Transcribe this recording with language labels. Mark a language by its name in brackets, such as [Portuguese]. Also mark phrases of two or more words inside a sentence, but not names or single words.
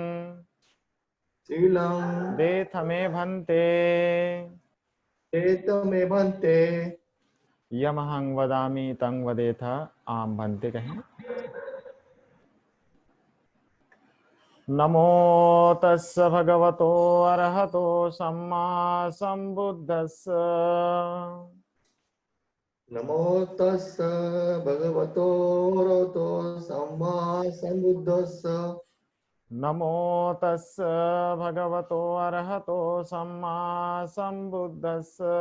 [Pali] शीलं देथ मे भन्ते एतमे भन्ते यमहं वदामि तं वदेथ आम भन्ते कहें। नमो तस्स भगवतो अरहतो सम्मा सम्बुद्धस्स नमो तस्स भगवतो रतो सम्मा सम्बुद्धस्स नमो तस्स भगवतो अरहतो सम्मा सम्बुद्धस्स